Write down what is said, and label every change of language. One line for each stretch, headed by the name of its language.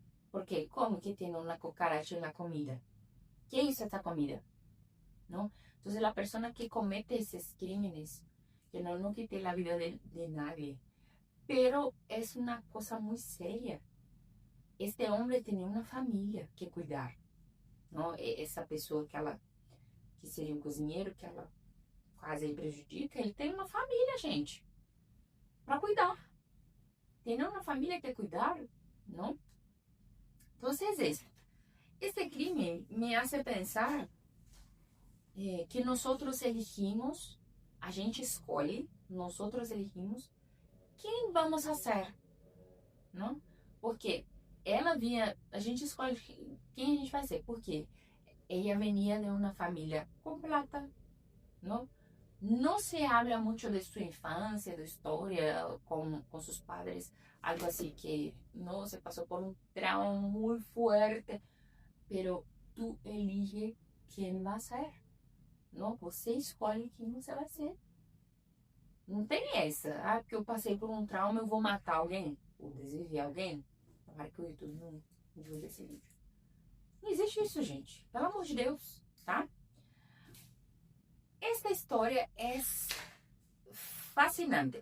Spanish: Porque, ¿cómo que tiene una cucaracha en la comida? ¿Qué hizo esta comida? ¿No? Entonces, la persona que comete esos crímenes, que no quite la vida de nadie, pero es una cosa muy seria. Este hombre tenía una familia que cuidar, ¿no?
Portuguese: Essa pessoa que seria um cozinheiro, que ela quase prejudica, ele tem uma família, gente, para cuidar. Tem uma família que cuidar, ¿no?
Spanish: Entonces, este crime me hace pensar que nosotros elegimos,
Portuguese: a gente escolhe,
Spanish: nosotros elegimos quem vamos a ser, não?
Portuguese: Porque ela vinha, a gente escolhe quem a gente vai ser,
Spanish: porque ella venía de una familia con plata,
Portuguese: ¿no?
Spanish: No se habla mucho de su infancia, de historia con sus padres, algo así que no se pasó por un trauma muy fuerte, pero tú eliges quién va a ser, ¿no?
Portuguese: Você escolhe quem você vai ser. Não tem essa, porque eu passei por um trauma, eu vou matar alguém, ou desviver alguém. Tomara que o YouTube não divulgue esse vídeo. Não existe isso, gente. Pelo amor de Deus, tá? Esta história é fascinante.